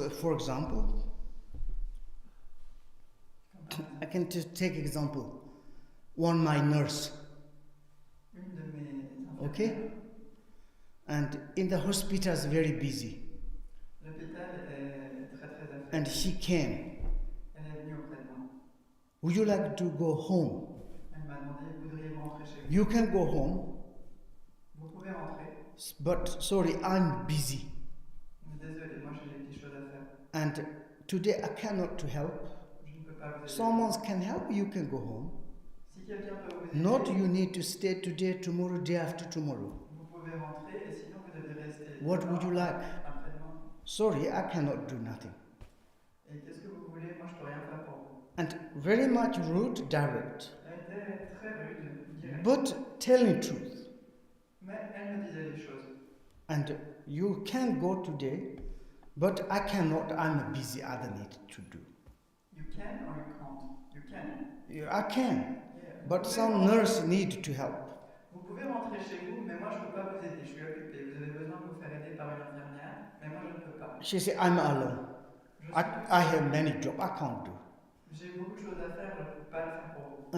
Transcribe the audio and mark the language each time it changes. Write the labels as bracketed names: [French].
[English] For example, I can just take example. One my nurse. [French] Une de mes [English] Okay? And in the hospital is very busy. [French] L'hôpital est très affecté. [English] And she came. [French] Elle est venue auprès de moi. [English] Would you like to go home? [French] Elle m'a demandé, voudriez-vous rentrer chez vous? [English] You can go home. [French] Vous pouvez rentrer. [English] But sorry, I'm busy. [French] Désolé, moi j'ai des choses à faire. [English] And today I cannot to help. [French] Je ne peux pas vous aider. [English] Someone can help, you can go home. [French] Si quelqu'un peut vous aider, [English] Not you need to stay today, tomorrow, day after tomorrow. [French] vous pouvez rentrer et sinon vous devez rester. [English] What would you like? [French] Après-demain. [English] Sorry, I cannot do nothing. [French] Et qu'est-ce que vous voulez? Moi je peux rien faire pour vous. [English] And very much rude, direct. [French] Elle était très rude, directe. [English] But telling truth. [French] Mais elle me disait des choses. [English] And you can go today, but I cannot, I'm busy, other need to do. You can or you can't? You can. Yeah, I can, Yeah. but some nurse need to help. [French] Vous pouvez rentrer chez vous, mais moi je ne peux pas vous aider, je suis occupé. Vous avez besoin de vous faire aider par une infirmière, mais moi je ne peux pas. [English] She said, I'm alone. I have many jobs, I can't do. [French] J'ai beaucoup de choses à faire, je ne peux pas le faire pour vous.